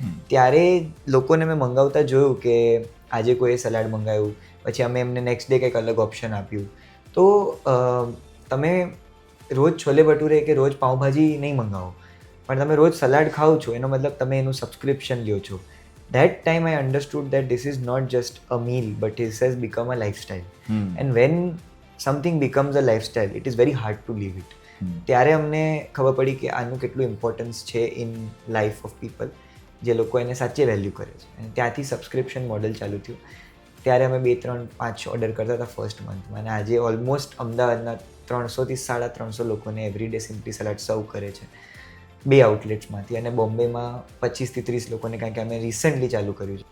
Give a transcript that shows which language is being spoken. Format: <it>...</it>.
<gu>ત્યારે લોકોને મેં મંગાવતા જોયું કે આજે કોઈએ સલાડ મંગાવ્યું, પછી અમે એમને નેક્સ્ટ ડે કંઈક અલગ ઓપ્શન આપ્યું. તો તમે રોજ છોલે ભટુરે કે રોજ પાઉંભાજી નહીં મંગાવો, પણ તમે રોજ સલાડ ખાઓ છો, એનો મતલબ તમે એનું સબસ્ક્રિપ્શન લ્યો છો.</gu> <en>That time I understood that this is not just a meal, but it has become a lifestyle. And when something becomes a lifestyle, it is very hard to leave it.</en> <gu>ત્યારે અમને ખબર પડી કે આનું કેટલું importance છે</gu> <en>in life of people,</en> <gu>જે લોકો એને સાચે વેલ્યુ કરે છે. અને ત્યાંથી સબસ્ક્રિપ્શન મોડલ ચાલુ થયું. ત્યારે અમે 2, 3, 5 ઓર્ડર કરતા હતા ફર્સ્ટ મંથમાં, અને આજે ઓલમોસ્ટ અમદાવાદના 300 થી 350 લોકોને એવરીડે સિમ્પલી સલાડ સર્વ કરે છે 2 આઉટલેટ્સમાંથી, અને બોમ્બેમાં 25 થી 30 લોકોને, કારણ કે અમે રિસન્ટલી ચાલુ કર્યું છે.</gu>